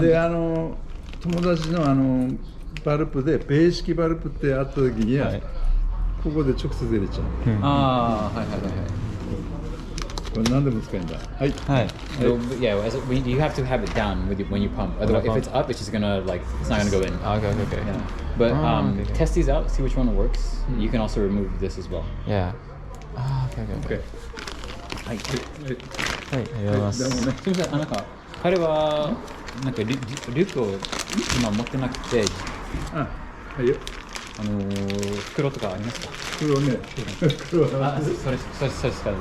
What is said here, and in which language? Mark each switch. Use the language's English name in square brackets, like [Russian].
[Japanese] で友達のバルブでベー式バルブってあった時には、はいここで直接入れちゃう。ああ、はいはいはいはい。これ何でも使えるんだ。はい。はい。 [English] Yeah, you have to have it down when you pump. Otherwise, if it's up, it's just gonna it's not gonna go in. Okay, okay, okay. Yeah. But okay, okay. test these out, see which one works. You can also remove this as well. Yeah. あー、okay, okay, okay. [Japanese] はい。はい、ありがとうございます。でもね、すみません、なんか彼はなんかリュックを今持ってなくて、はいよ。袋とかありますか？黒ね。黒は。あ、それしかですね。